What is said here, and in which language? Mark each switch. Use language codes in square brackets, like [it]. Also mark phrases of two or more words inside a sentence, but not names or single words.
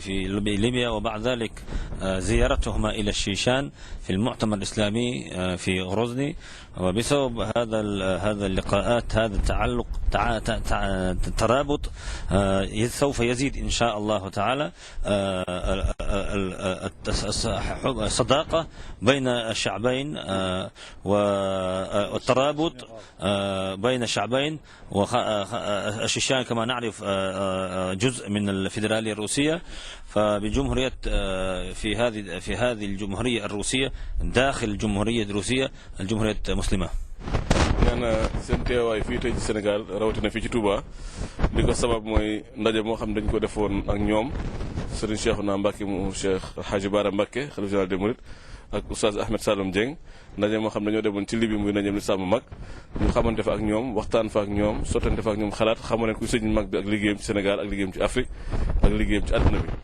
[ar] في ليبيا، وبعد ذلك زيارتهما إلى الشيشان في المؤتمر الإسلامي في غروزني، وبسبب هذا اللقاءات هذا التعلق الترابط سوف يزيد إن شاء الله تعالى الصداقة بين الشعبين والترابط بين الشعبين. والشيشان كما نعرف جزء من الفيدرالية الروسية، فبجمهورية في هذه الجمهورية الروسية داخل الجمهورية الروسية الجمهورية مسلمة. [wo] ñaana seen teewaay fii tey ci Sénégal rawatina fii ci Touba li ko sabab mooy ndaje moo xam dañ ko defoon ak ñoom Serigne Cheikhouna Mbacké mu Cheikh Hadji Bara Mbacké [fr] khalife général des Mourides [wo] ak Oustaz Ahmed Saloum Dieng, ndaje moo xam dañoo demoon ci Libye muy ndajeem lislaam mag, ñu xamante fa ak ñoom, waxtaan fa ak ñoom, sottante fa ak ñoom xalaat, xamal ku sëñ mag bi ak liggéeyam ci Sénégal ak liggéeyam ci Afrique ak liggéeyam ci àdduna bi.